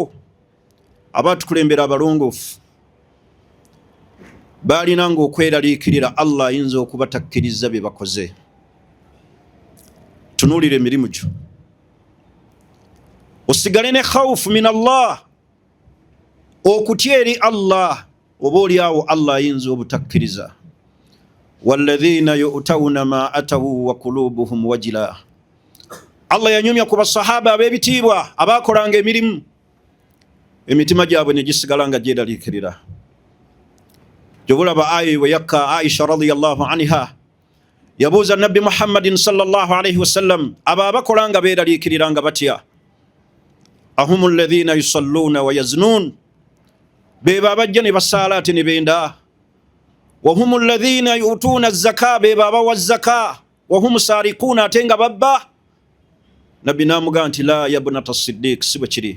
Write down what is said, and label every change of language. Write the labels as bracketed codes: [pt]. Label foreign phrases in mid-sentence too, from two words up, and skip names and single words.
[lg] Abaatukulembera abalongoofu baalinanga okweraliikirira Allah ayinza okubatakkiriza bye bakoze. Tunuulira emirimu gyo, osigale ne [ar] خوف من الله, [lg] okutya eri Allah, oba oliawo Allah ayinza obutakkiriza. [ar] والذين يؤتون ما آتوا وقلوبهم وجلة, [lg] Allah yanyumya ku basahaba ab'ebitiibwa abaakolanga emirimu, emitima gyabwe ne gisigala nga gyeraliikirira. Jobulaba ayi we yakka Aisha [ar] رضي الله عنها [lg] yabuuza Nabbi Muhammadin [ar] صلى الله عليه وسلم, [lg] abo abakolanga beeraliikirira nga batya? [ar] أهم الذين يصلون ويزنون, [lg] beba abajja ne basaala ate ne benda. [ar] وهم الذين يؤتون الزكاة, [lg] beba abawa zaka. [ar] وهم سارقون, [lg] ate nga babba. Nabbi n'amugamba nti [ar] لا يا ابنة الصديق, [lg] si bwe kiri.